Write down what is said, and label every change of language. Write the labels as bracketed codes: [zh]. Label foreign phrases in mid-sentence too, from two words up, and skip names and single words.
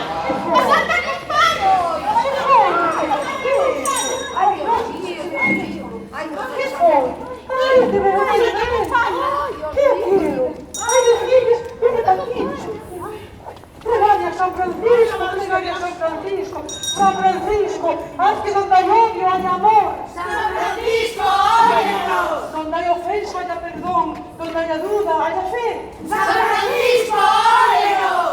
[gl] A Santa Compaña! Ai, de verdade, que é aquilo? Ai, filhos, [es] viene aquí. [gl] Pregade a San Francisco, pregade a San Francisco. [es] San Francisco, haz que donde hay odio haya amor. San Francisco, óyenos! Donde hay ofensa haya perdón, donde haya duda haya fe. San Francisco, óyenos!